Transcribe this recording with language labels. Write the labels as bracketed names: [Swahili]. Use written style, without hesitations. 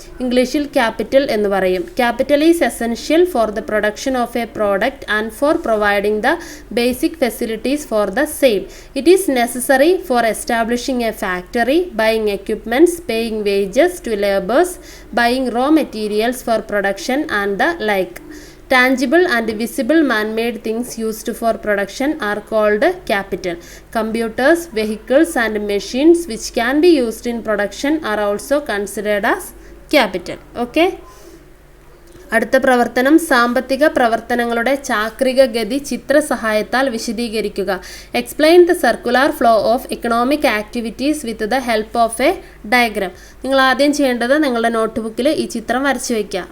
[Malayalam] ഇംഗ്ലീഷിൽ ക്യാപിറ്റൽ എന്ന് പറയും. [English] Capital is essential for the production of a product and for providing the basic facilities for the same. It is necessary for establishing a factory, buying equipments, paying wages to labours, buying raw materials for production and the like. Tangible and visible man-made things used for production are called capital. Computers, vehicles and machines which can be used in production are also considered as capital. Okay? [Malayalam] അടുത്ത പ്രവർത്തനം സാമ്പത്തിക പ്രവർത്തനങ്ങളുടെ ചാക്രിക ഗതി ചിത്രസഹായത്താൽ വിശദീകരിക്കുക. [English] Explain the circular flow of economic activities with the help of a diagram. [Malayalam] നിങ്ങൾ ആദ്യം ചെയ്യേണ്ടത് നിങ്ങളുടെ നോട്ട്ബുക്കിൽ ഈ ചിത്രം വരച്ച് വയ്ക്കുക.